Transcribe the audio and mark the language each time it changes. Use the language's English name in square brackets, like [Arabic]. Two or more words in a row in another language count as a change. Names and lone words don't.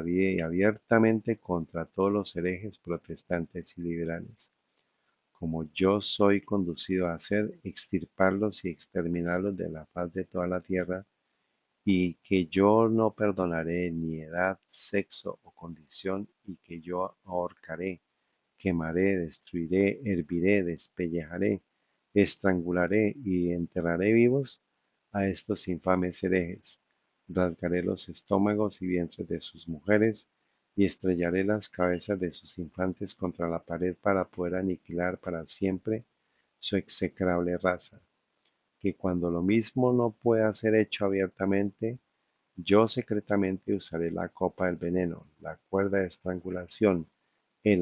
[Spanish] y abiertamente contra todos los herejes protestantes y liberales, como yo soy conducido a hacer, extirparlos y exterminarlos de la faz de toda la tierra, y que yo no perdonaré ni edad, sexo o condición, y que yo ahorcaré, quemaré, destruiré, herviré, despellejaré, estrangularé y enterraré vivos a estos infames herejes. Rasgaré los estómagos y vientres de sus mujeres y estrellaré las cabezas de sus infantes contra la pared para poder aniquilar para siempre su execrable raza. Que cuando lo mismo no pueda ser hecho abiertamente, yo secretamente usaré la copa del veneno, la cuerda de estrangulación, el